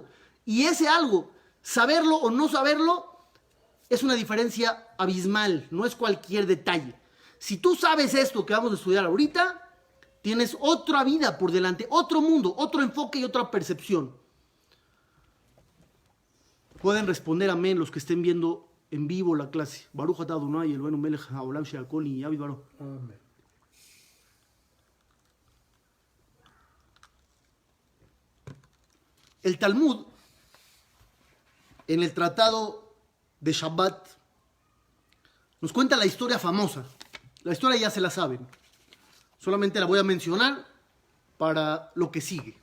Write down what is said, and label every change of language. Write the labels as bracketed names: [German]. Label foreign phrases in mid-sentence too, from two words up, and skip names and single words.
[Spanish] Y ese algo, saberlo o no saberlo, es una diferencia abismal, no es cualquier detalle. Si tú sabes esto que vamos a estudiar ahorita, tienes otra vida por delante, otro mundo, otro enfoque y otra percepción. Pueden responder amén los que estén viendo en vivo la clase. [Hebrew] ברוך אתה אדוני אלוהינו מלך העולם שהכל נהיה בדברו. [Spanish] Amén. El Talmud, en el tratado de Shabbat, nos cuenta la historia famosa. La historia ya se la saben. Solamente la voy a mencionar para lo que sigue.